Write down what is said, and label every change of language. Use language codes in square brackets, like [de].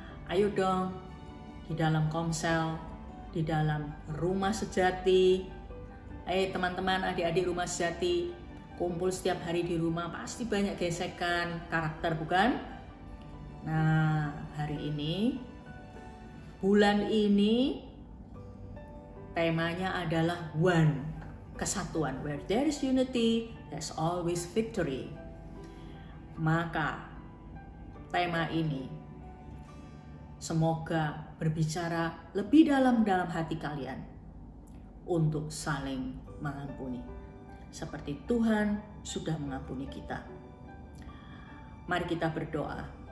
[id] Ayo dong, di dalam komsel, di dalam rumah sejati, teman-teman, adik-adik rumah sejati, kumpul setiap hari di rumah, pasti banyak gesekan karakter, bukan? Nah, hari ini, bulan ini, temanya adalah one, kesatuan. [en] Where there is unity, there's always victory. [id] Maka, tema ini semoga berbicara lebih dalam hati kalian untuk saling mengampuni. Seperti Tuhan sudah mengampuni kita. Mari kita berdoa.